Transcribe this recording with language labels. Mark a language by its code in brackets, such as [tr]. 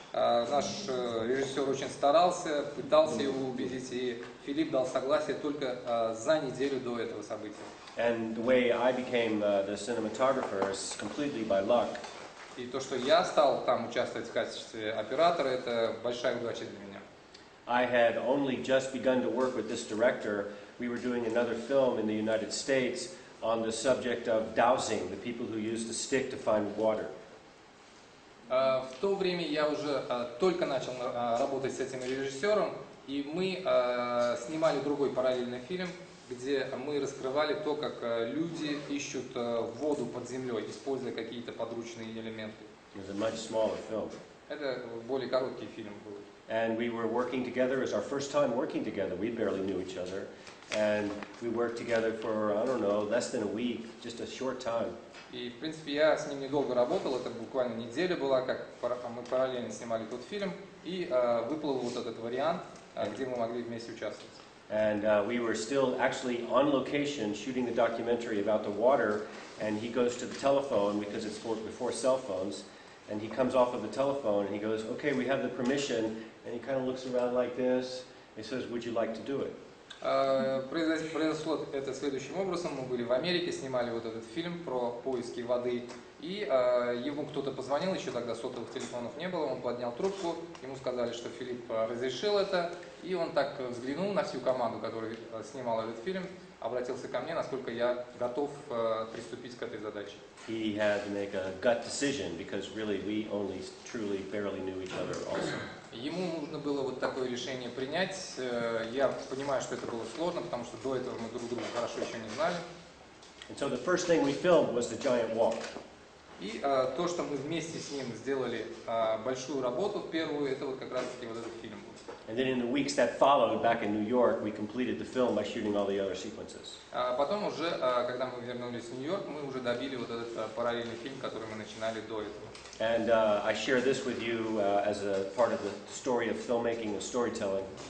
[ru] Наш режиссер очень старался, пытался его убедить, и Филипп дал согласие только за неделю до этого события. [en] And the way I became the cinematographer is completely by luck. [ru] И то, что я стал там участвовать в качестве оператора, это большая удача для меня. [en] I had only just begun to work with this director. We were doing another film in the United States on the subject of dowsing, the people who use the stick to find water. [ru] В то время я уже только начал работать с этим режиссером, и мы снимали другой параллельный фильм, где мы раскрывали то, как люди ищут воду под землей, используя какие-то подручные элементы. [en] It was a much smaller film. [ru] Это более короткий фильм был. [en] And we were working together. It was our first time working together. We barely knew each other. And we worked together for, I don't know, less than a week, just a short time. [ru] И, в принципе, я с ним недолго работал, это буквально неделя была, как мы параллельно снимали тот фильм, и выплыл вот этот вариант, где мы могли вместе участвовать. [en] And we were still actually on location shooting the documentary about the water, and he goes to the telephone because it's before cell phones, and he comes off of the telephone and he goes, okay, we have the permission, and he kind of looks around like this, and he says, would you like to do it? [ru] Произошло это следующим образом. Мы были в Америке, снимали вот этот фильм про поиски воды, и ему кто-то позвонил, еще тогда сотовых телефонов не было, он поднял трубку, ему сказали, что Филипп разрешил это, и он так взглянул на всю команду, которая снимала этот фильм, обратился ко мне, насколько я готов приступить к этой задаче. [en] He had to make a gut decision because really we only truly barely knew each other also. [ru] Ему нужно было вот такое решение принять. Я понимаю, что это было сложно, потому что до этого мы друг друга хорошо еще не знали. [en] And so the first thing we filmed was the giant walk. [ru] И то, что мы вместе с ним сделали большую работу, первую, это вот как раз-таки вот этот фильм. [en] And then in the weeks that followed, back in New York, we completed the film by shooting all the other sequences. [ru] Потом уже, когда мы вернулись в Нью-Йорк, мы уже добили вот этот параллельный фильм, который мы начинали до этого. [en] And I share this with you as a part of the story of filmmaking and storytelling.